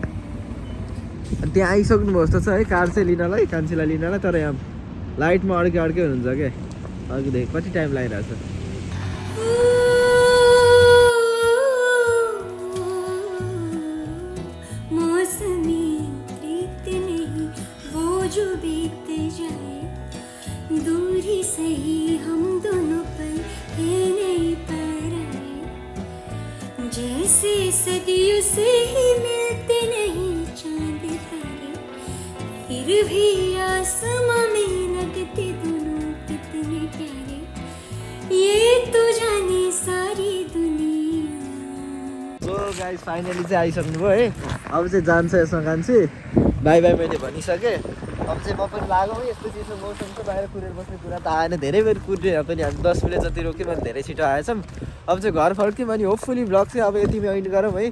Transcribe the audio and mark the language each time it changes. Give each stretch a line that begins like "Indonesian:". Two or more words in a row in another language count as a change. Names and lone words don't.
Nepali: अनि त्यहाँ आइसक्नु भएको जस्तो छ है कार चाहिँ लिनलाई, कान्छीलाई लिनलाई। तर यहाँ लाइटमा अड्कै हुनुहुन्छ क्या, अघिदेखि कति टाइम लागिरहेको छ।
Hindi: मौसमी प्रीत नहीं वो जो बीत जाए, दूरी सही हम दोनों पर है नहीं पर आए, जैसे सदियों से ही मिलते नहीं चांद तारे, फिर भी आसमां में लगते दोनों कितने प्यारे, ये तो जाने सारी दुनिया।
English: so guys finally
Nepali: चाहिँ आइसक्नु भयो है। अब चाहिँ जान्छ यसमा कान्छी,
English: bye bye
Nepali: मैले भनिसकेँ। अब चाहिँ म पनि लागौँ है, यस्तो चिसो मौसम छ, बाहिर कुरेर बस्ने कुरा त आएन। धेरै बेर कुरेर पनि हामी 10 मिनट जति रोक्यौँ अनि धेरै छिटो आएछौँ। अब चाहिँ घर फर्क्यौँ अनि
English: hopefully vlog
Nepali: चाहिँ अब यतिमै एन्ड गरौँ है।